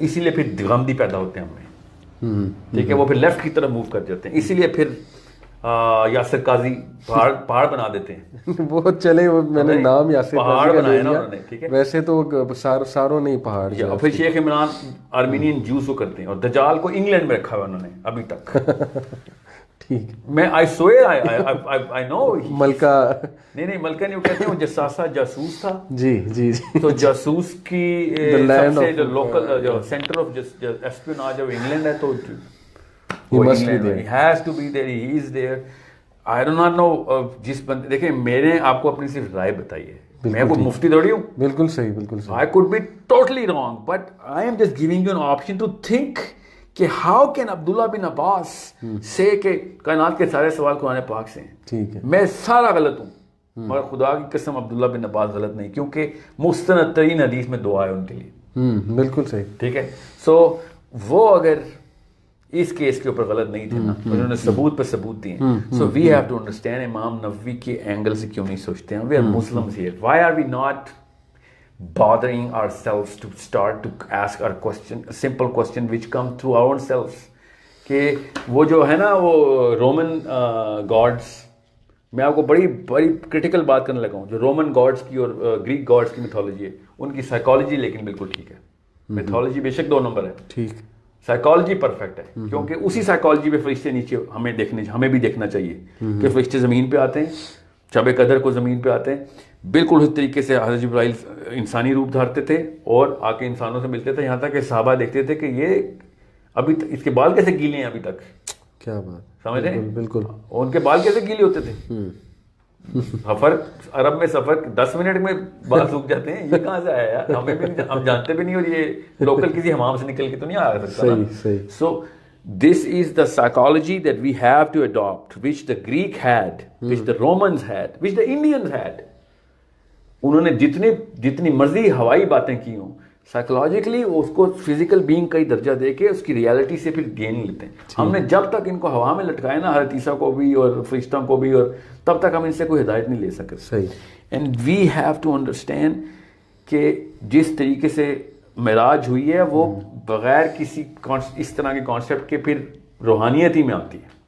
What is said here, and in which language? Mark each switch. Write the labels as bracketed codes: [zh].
[ur] اسی لیے پھر غمدی پیدا ہوتے ہیں ہمیں. ٹھیک ہے. وہ پھر لیفٹ کی طرف موو کر جاتے ہیں. اسی لیے پھر یاسر قاضی پہاڑ بنا دیتے ہیں. وہ چلے, وہ میں نے نام یاسر پہاڑ بنایا نا انہوں نے. ٹھیک ہے. ویسے تو ساروں نہیں پہاڑ. اور پھر شیخ عمران آرمینین جوس کو کرتے ہیں, اور دجال کو انگلینڈ میں رکھا ہوا انہوں نے ابھی تک. ٹھیک. [en] میں I swear I know [ur] ملکہ نہیں ملکہ نہیں, وہ کہتے ہیں وہ جساسہ جاسوس تھا. جی جی جی. تو جاسوس کی سب سے جو لوکل جو سینٹر آف اسپیوناج ہے وہ انگلینڈ ہے. [en] تو he has to be there, he is there. I do not know. [ur] جس بندے دیکھیں, میں نے آپ کو اپنی صرف رائے بتائی ہے, میں کوئی مفتی تھوڑی ہوں. بالکل صحیح, بالکل صحیح. [en] I could be totally wrong, but I am just giving you an option to think کہ how can Abdullah bin Abbas [ur] سے کہ کائنات کے سارے سوال قرآن پاک سے ہیں. ٹھیک ہے. میں سارا غلط ہوں, مگر خدا کی قسم عبداللہ بن عباس غلط نہیں, کیونکہ مستند ترین حدیث میں دعا ہے ان کے لیے. بالکل صحیح. ٹھیک ہے. سو وہ اگر اس کیس کے اوپر غلط نہیں تھے نا, انہوں نے ثبوت پہ ثبوت دیے. [en] so we have to understand [ur] امام نووی کے اینگل سے کیوں نہیں سوچتے ہیں. [en] We are Muslims here. Why are we not bothering ourselves to start to ask our question, a simple question which come through our own selves. [ur] کہ وہ جو ہے نا وہ رومن گاڈس, میں آپ کو بڑی کرٹیکل بات کرنے لگا ہوں, جو رومن گاڈس کی اور گریک گاڈس کی میتھولوجی ہے, ان کی سائیکالوجی لیکن بالکل ٹھیک ہے. میتھولوجی بے شک 2 نمبر ہے, ٹھیک, سائیکالوجی پرفیکٹ ہے. کیونکہ اسی سائیکالوجی پہ فرشتے نیچے ہمیں بھی دیکھنا چاہیے کہ فرشتے زمین پہ آتے ہیں, شب قدر کو زمین پہ آتے ہیں, بالکل اس طریقے سے حضرت جبرائیل انسانی روپ دھارتے تھے اور آ کے انسانوں سے ملتے تھے. یہاں تک کہ صحابہ دیکھتے تھے کہ یہ ابھی اس کے بال کیسے گیلے ہیں ابھی تک. کیا بات, سمجھ رہے ہیں؟ بالکل. ان کے بال کیسے گیلے ہوتے تھے. سفر عرب میں سفر 10 منٹ میں بال سوکھ جاتے ہیں. یہ کہاں سے آیا یار, ہمیں بھی ہم جانتے بھی نہیں, اور یہ لوکل کسی حمام سے نکل کے تو نہیں آ سکتا نا. [en] So this is the psychology that we have to adopt, which the Greek had, which the Romans had, which the Indians had. [ur] انہوں نے جتنی مرضی ہوائی باتیں کی ہوں, سائیکولوجیکلی اس کو فزیکل بینگ کا ہی درجہ دے کے اس کی ریالٹی سے پھر گین لیتے ہیں. ہم نے جب تک ان کو ہوا میں لٹکایا نا, حضرت عیسیٰ کو بھی اور فرشتوں کو بھی, اور تب تک ہم ان سے کوئی ہدایت نہیں لے سکتے. صحیح. [en] and we have to understand [ur] کہ جس طریقے سے معراج ہوئی ہے وہ بغیر کسی اس طرح کے کانسیپٹ کے پھر روحانیت ہی میں آتی ہے.